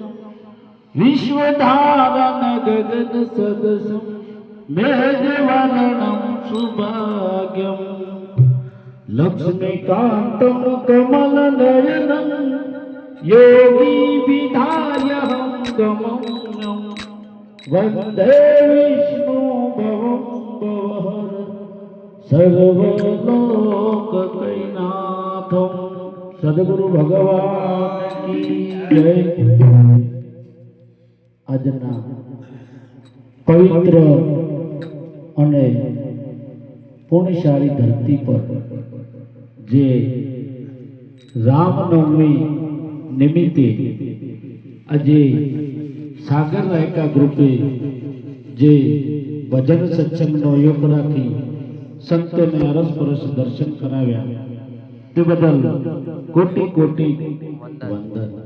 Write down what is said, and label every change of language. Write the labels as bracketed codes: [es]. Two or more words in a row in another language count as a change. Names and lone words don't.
[sa] विश्वधारण गगन सदसं मेघवर्णं सुभाग्यं लक्ष्मीकान्तं कमलनयनं योगी विधायहं गमनं वन्दे विष्णु भवं भवहर सर्वलोककैनाथं [hi] सद्गुरु भगवान की जय। [gu] આજના પવિત્ર અને પુણ્યશાળી ધરતી પર જે રામનવમી નિમિત્તે આજે સાગર રાયકા ગ્રુપે જે ભજન સત્સંગનો યોગ રાખી સંતોને અરસપરસ દર્શન કરાવ્યા તે બદલ કોટી કોટી વંદન।